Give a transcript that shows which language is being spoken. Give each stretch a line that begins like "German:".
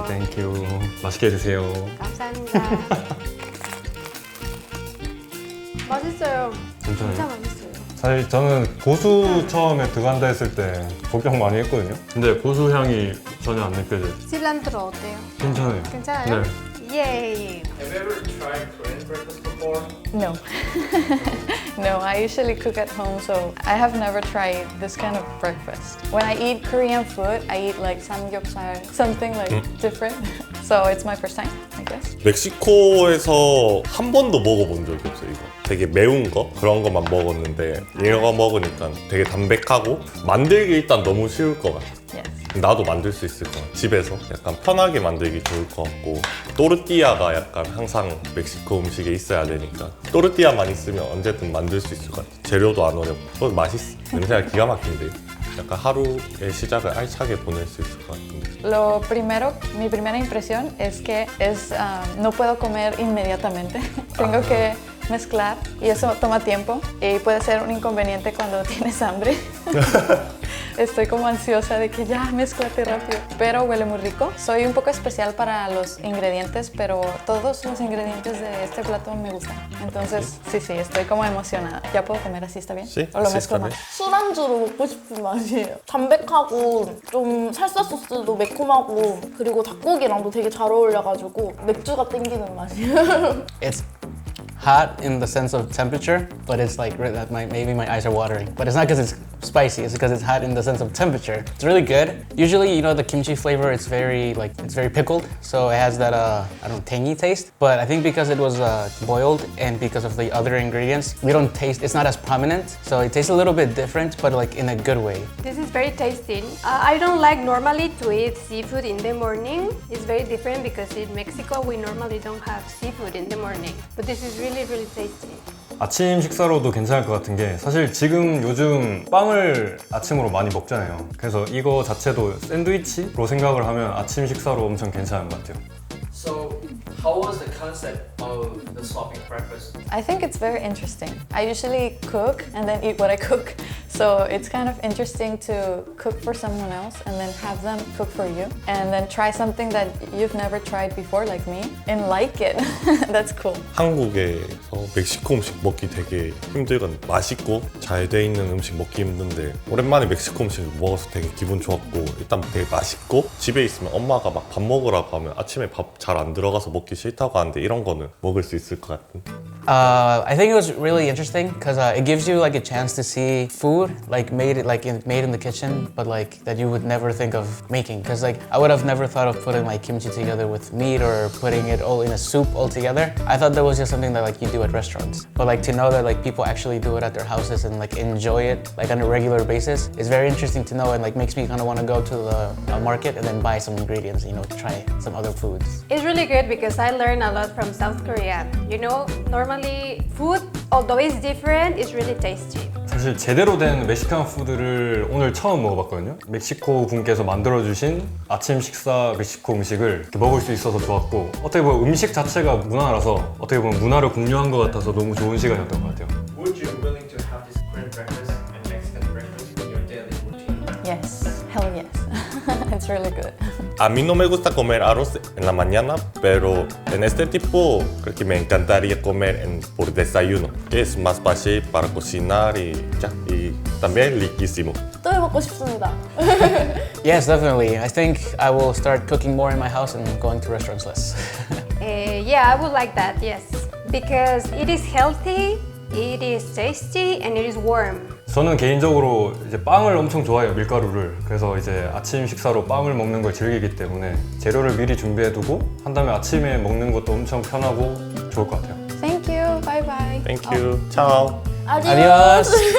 Korean: 땡큐. 맛있게 드세요. 감사합니다. 맛있어요. 진짜 괜찮아요? 맛있어요. 사실 저는 고수 처음에 들어간다 했을 때 걱정 많이 했거든요. 근데 고수 향이 전혀 안 느껴져요. 실란트로 어때요? 괜찮아요. 괜찮아요? 네. 예이.
English: Have you ever tried Korean breakfast before? No. No, I usually cook at home, so I have never tried this kind of breakfast. When I eat Korean food, I eat like samgyeopsal, something like different. So it's my first time, I guess.
Korean: 멕시코에서 한 번도 먹어본 적이 없어요, 이거. 되게 매운 거? 그런 것만 먹었는데 이거 먹으니까 되게 담백하고 만들기 일단 너무 쉬울 것 같아.
English: Yes.
Korean: 나도 만들 수 있을 것 같아. 집에서 약간 편하게 만들기 좋을 것 같고 또르띠아가 약간 항상 멕시코 음식에 있어야 되니까 또르띠아만 있으면 언제든 만들 수 있을 것 같아. 재료도 안 어렵고 맛있어. 냄새가 기가 막힌데 약간 하루의 시작을 알차게 보낼 수 있을 것 같은데.
Spanish: Lo primero, mi primera impresión es que no puedo comer inmediatamente. Tengo que mezclar y eso toma tiempo y puede ser un inconveniente cuando tienes hambre. Estoy como ansiosa de que ya mezclate rápido, pero huele muy rico. Soy un poco especial para los ingredientes, pero todos los ingredientes de este plato me gustan. Entonces, sí, estoy como emocionada. ¿Ya puedo comer así? ¿Está bien? Sí, ¿O lo así mezclo está bien.
Korean: 술안주로 먹고 싶은 맛이에요. 담백하고 좀 살사 소스도 매콤하고 그리고 닭고기랑도 되게 잘 어울려가지고 맥주가 땡기는 맛이에요.
English: It's hot in the sense of temperature, but it's like that maybe my eyes are watering. But it's not because it's spicy, it's because it's hot in the sense of temperature. It's really good. Usually, you know, the kimchi flavor, it's very pickled, so it has that I don't know, tangy taste. But I think because it was boiled and because of the other ingredients, we don't taste. It's not as prominent, so it tastes a little bit different, but like in a good way. This is very tasty. I don't like normally to eat seafood in the morning. It's very different because in Mexico we normally don't have seafood in the morning. But this is really tasty.
Korean: 아침 식사로도 괜찮을 것 같은 게 사실 지금 요즘 빵을 아침으로 많이 먹잖아요. 그래서 이거 자체도 샌드위치로 생각을 하면 아침 식사로 엄청 괜찮은 것 같아요.
English: So, how was the concept of the swapping breakfast? I think it's very interesting. I usually cook and then eat what I cook. So it's kind of interesting to cook for someone else and then have them cook for you. And then try something that you've never tried before, like me, and like it. That's cool.
Korean: 한국에서 멕시코 음식 먹기 되게 힘들거든. 맛있고 잘 돼 있는 음식 먹기 힘든데 오랜만에 멕시코 음식을 먹어서 되게 기분 좋았고 일단 되게 맛있고 집에 있으면 엄마가 막 밥 먹으라고 하면 아침에 밥 잘 안 들어가서 먹기 싫다고 하는데 이런 거는 먹을 수 있을 것 같은.
English: I think it was really interesting because it gives you like a chance to see food like made in the kitchen, but like that you would never think of making. Because like I would have never thought of putting like kimchi together with meat or putting it all in a soup all together. I thought that was just something that like you do at restaurants. But like to know that like people actually do it at their houses and like enjoy it like on a regular basis is very interesting to know and like makes me kind of want to go to the market and then buy some ingredients, you know, to try some other foods. It's really good because I learned a lot from South Korea. You know, normally food, although it's different, it's really tasty.
Korean: 사실 사실 제대로 된 멕시칸 푸드를 오늘 처음 먹어봤거든요. 멕시코 분께서 만들어주신 아침 식사 멕시코 음식을 이렇게 먹을 수 있어서 좋았고, 어떻게 보면 음식 자체가 문화라서 어떻게 보면 문화를 공유한 것 같아서 너무 좋은 시간이었던 것 같아요.
English: Would you willing to have this Korean breakfast and Mexican breakfast in your daily routine? Yes, hell yes. It's really good.
Spanish: A mí no me gusta comer arroz en la mañana, pero en este tipo creo que me encantaría comer por desayuno, que es más fácil para cocinar y ya, y también riquísimo.
Korean: 또 해먹고 싶습니다.
English: Yes, definitely. I think I will start cooking more in my house and going to restaurants less. Yeah, I would like that, yes. Because it is healthy, it is tasty, and it is warm.
Korean: 저는 개인적으로 이제 빵을 엄청 좋아해요, 밀가루를. 그래서 이제 아침 식사로 빵을 먹는 걸 즐기기 때문에 재료를 미리 준비해두고 한 다음에 아침에 먹는 것도 엄청 편하고 좋을 것 같아요.
English: Thank you. Bye bye. Thank you. Chao.
Spanish: Adios.